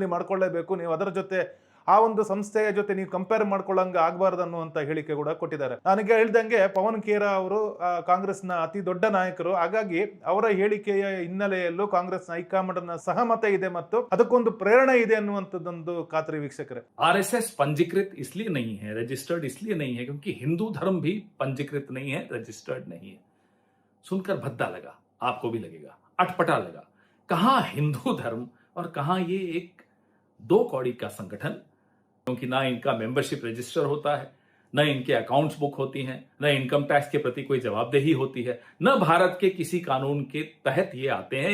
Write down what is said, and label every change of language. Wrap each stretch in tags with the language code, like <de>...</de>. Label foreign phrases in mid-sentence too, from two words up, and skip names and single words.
<kn>ನೀವು ಅದರ ಜೊತೆ ಆ ಒಂದು ಸಂಸ್ಥೆಯ ಜೊತೆ ನೀವು ಕಂಪೇರ್ ಮಾಡ್ಕೊಳ್ಳಂಗ ಆಗಬಾರ್ದು ಅನ್ನುವಂತ ಹೇಳಿಕೆ ಕೂಡ ಕೊಟ್ಟಿದ್ದಾರೆ. ನನಗೆ ಹೇಳ್ದಂಗೆ ಪವನ್ ಖೇರಾ ಅವರು ಕಾಂಗ್ರೆಸ್ನ ಅತಿ ದೊಡ್ಡ ನಾಯಕರು. ಹಾಗಾಗಿ ಅವರ ಹೇಳಿಕೆಯ ಹಿನ್ನೆಲೆಯಲ್ಲೂ ಕಾಂಗ್ರೆಸ್ ಹೈಕಮಾಂಡ್ನ ಸಹಮತ ಇದೆ ಮತ್ತು ಅದಕ್ಕೊಂದು ಪ್ರೇರಣೆ ಇದೆ ಅನ್ನುವಂಥದ್ದೊಂದು ಖಾತ್ರಿ ವೀಕ್ಷಕರೇ.</kn> <hi>आरएसएस पंजीकृत इसलिए नहीं है, रजिस्टर्ड इसलिए नहीं है क्योंकि हिंदू धर्म भी पंजीकृत नहीं है, रजिस्टर्ड नहीं है. सुनकर भद्दा लगा, आपको भी लगेगा, अटपटा लगा. कहां हिंदू धर्म और कहां ये एक दो कौड़ी का संगठन, क्योंकि ना इनका</hi> <en>membership register</en> <hi>होता है, न इनके</hi> <en>accounts book</en> <hi>होती हैं, न</hi> <en>income tax</en> <hi>के प्रति कोई जवाबदेही होती है, न भारत के किसी कानून के तहत ये आते हैं.</hi>